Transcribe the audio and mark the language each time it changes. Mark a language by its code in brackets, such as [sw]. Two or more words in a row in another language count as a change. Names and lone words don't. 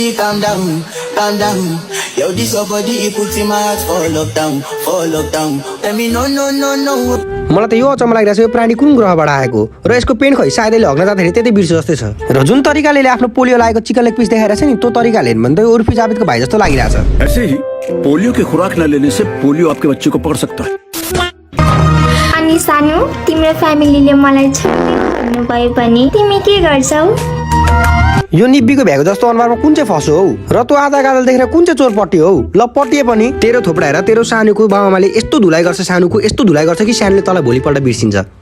[en] Calm down, calm down. Yo, this your body, it puts in my heart for lockdown, for lockdown. Tell me no, no, no, no. [ne] मलाई त यो अचम्म लागिरहेछ यो प्राणी कुन ग्रहबाट आएको र यसको पेन खै सायद यसले हग्न जाँदाखेरि त्यतै बिर्स जस्तै छ र जुन तरिकाले आफ्नो पोलियो लागेको [en] chicken leg piece [ne] देखाइरहेछ नि त्यो तरिकाले हेर्नु भने त उर्फी जावेदको भाइ जस्तो लागिरहेछ। [hi] ऐसे ही पोलियो की खुराक न लेने से पोलियो आपके बच्चे को पकड़ सकता है। [ne] अनि सानो तिम्रो फ्यामिलीले मलाई छोड्नु भन्नु भए पनि तिमी के गर्छौ? यो निब्बीको भ्याएको जस्तो अनुहारमा कुन चाहिँ फसो हौ र तँ आधा गादल देखेर कुन चाहिँ चोर पट्टी हौ? ल पट्टिए पनि तेरो थोपडा हेर तेरो सानुको बाबामाले यस्तो धुलाइ गर्छ सानुको यस्तो धुलाइ गर्छ कि सानुले तँलाई भोलिपल्ट बिर्सिन्छ।